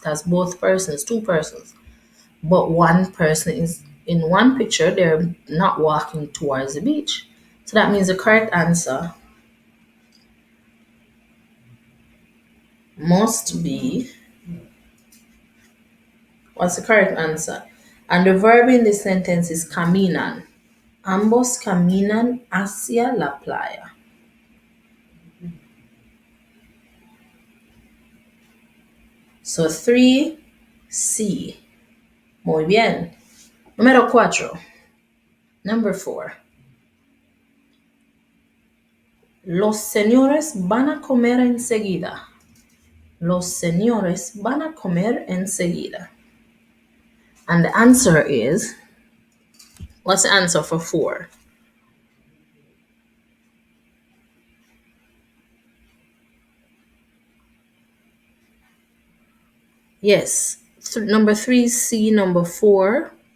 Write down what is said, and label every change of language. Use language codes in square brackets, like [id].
[en] It has both persons, 2 persons. But one person is in one picture, they're not walking towards the beach. So that means the correct answer must be, what's the correct answer? And the verb in this sentence is caminan. [es] Ambos caminan hacia la playa. [en] So 3C. [es] Muy bien. Número 4. [en] Number 4. [es] Los señores van a comer enseguida. Los señores van a comer enseguida. [en] And the answer is, what's the answer for 4? Yes, number 3C, number 4.